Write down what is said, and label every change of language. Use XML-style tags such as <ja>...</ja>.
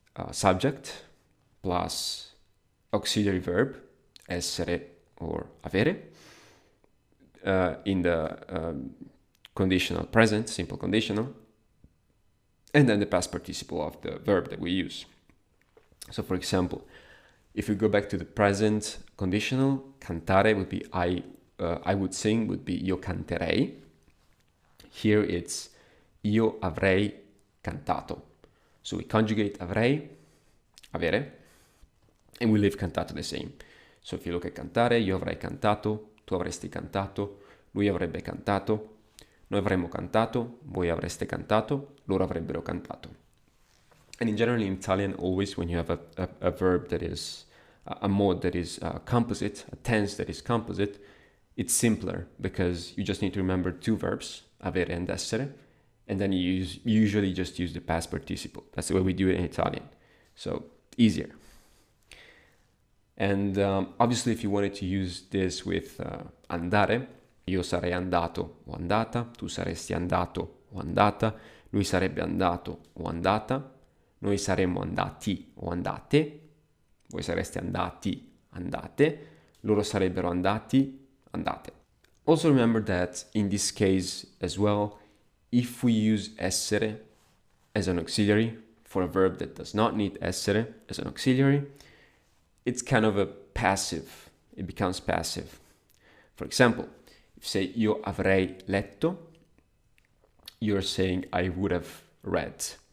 <en>Subject plus auxiliary verb, essere or avere, in the conditional present, simple conditional, and then the past participle of the verb that we use. So for example, if we go back to the present conditional, cantare would be I would sing, would be</en> <it>io canterei.</it> <en>Here it's</en> <it>io avrei cantato.</it> <en>So we conjugate avrei, avere, and we leave cantato the same. So if you look at</en> <it>cantare, io avrei cantato, tu avresti cantato, lui avrebbe cantato, noi avremmo cantato, voi avreste cantato, loro avrebbero cantato.</it> <en>And in general, in Italian, always when you have a verb that is a mode that is composite, a tense that is composite, it's simpler because you just need to remember 2 verbs, avere and essere, and then you usually just use the past participle. That's the way we do it in Italian. So easier. And obviously, if you wanted to use this with</en> <it>andare, io sarei andato o andata, tu saresti andato o andata, lui sarebbe andato o andata, noi saremmo andati o andate, voi sareste andati, andate, loro sarebbero andati, andate.</it> <en>Also remember that in this case as well, if we use essere as an auxiliary for a verb that does not need essere as an auxiliary, it's kind of a passive. It becomes passive. For example, if you say</en> <it>io avrei letto,</it> <en>you're saying I would have read.</en>